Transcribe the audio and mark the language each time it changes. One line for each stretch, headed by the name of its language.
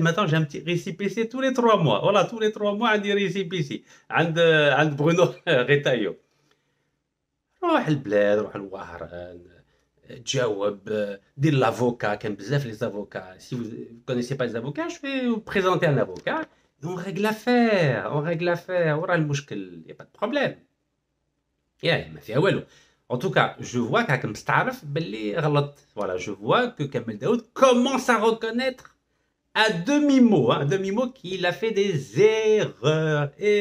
French: Maintenant j'ai un petit récépissé tous les 3 mois. Voilà, tous les 3 mois
Arabic: عندي
French: récépissé عند برونو ريتايو.
Arabic: روح البلاد, روح الوهران, تجاوب, دير
French: l'avocat,
Arabic: كاين بزاف
French: les avocats. Si vous ne connaissez pas les avocats, je vais vous présenter un avocat et on règle l'affaire.
Arabic: وراه المشكل,
French: y a pas de problème.
Arabic: ما فيها والو.
French: En tout cas, je vois qu'
Arabic: راك مستعرف باللي غلط.
French: Voilà, je vois que Kamel Daoud commence à reconnaître à demi-mot qu'il a fait des erreurs.